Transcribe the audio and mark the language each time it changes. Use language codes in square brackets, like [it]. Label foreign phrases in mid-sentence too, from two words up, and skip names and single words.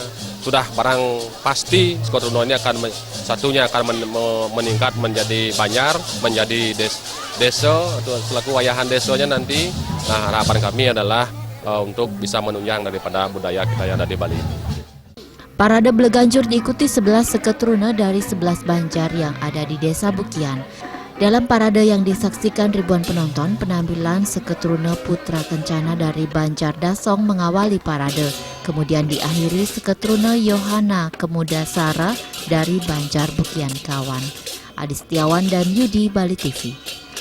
[id] Sudah barang pasti Seketrune ini akan meningkat menjadi Banyar, menjadi desa atau selaku wayahan desanya nanti. Nah, harapan kami adalah untuk bisa menunjang daripada budaya kita yang ada di Bali. Parade Beleganjur diikuti 11 Seketrune dari 11 Banjar yang ada di Desa Bukian. Dalam parade yang disaksikan ribuan penonton, penampilan Seketrune Putra Kencana dari Banjar Dasong mengawali parade. Kemudian diakhiri Seketrune Yohana Kemuda Sara dari Banjar Bukian Kawan. Adi Setiawan dan Yudi, Bali TV.